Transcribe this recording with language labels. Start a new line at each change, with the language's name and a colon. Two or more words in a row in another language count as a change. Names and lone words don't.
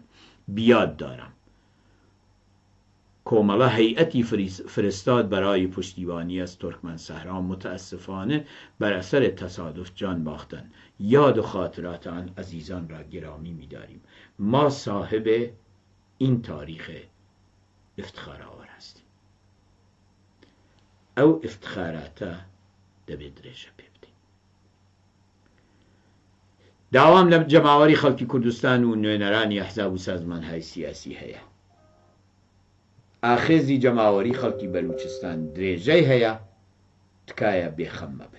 Persian: بیاد دارم کۆمەڵە هیئتی فرستاد برای پشتیبانی از ترکمن صحرا، متاسفانه بر اثر تصادف جان باختند. یاد و خاطرات آن عزیزان را گرامی می داریم. ما صاحب این تاریخ افتخار آور هستیم.
Central Kurdish: او افتخاراتە دەبێت درێژە پێ بدەین. داوام لە جەماوەری خەڵکی کوردستان و نوێنەرانی ئەحزاب و سازمانهای سیاسی هەیە. ئاخێزی جەماوەری خەڵکی بەلوچستان درێژەی هەیە، تکایە بێخەم مەبن.